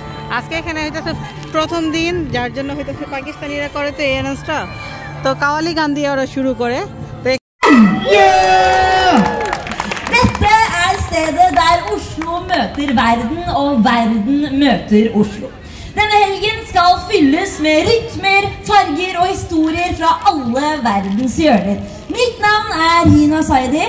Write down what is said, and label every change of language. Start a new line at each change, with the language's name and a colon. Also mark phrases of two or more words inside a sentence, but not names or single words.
Bangla: আজকে এখানে হইতেছে প্রথম দিন, যার জন্য হইতেছে পাকিস্তানিরা করে তো এই অ্যানাউন্সটা, তো কাওয়ালি গান দিয়ে ওরা শুরু করে।
Norwegian: Dette er stedet der Oslo møter verden og verden møter Oslo. Denne helgen skal fylles med rytmer, farger og historier fra alle verdens hjørner. Mitt navn er Hina Saidi.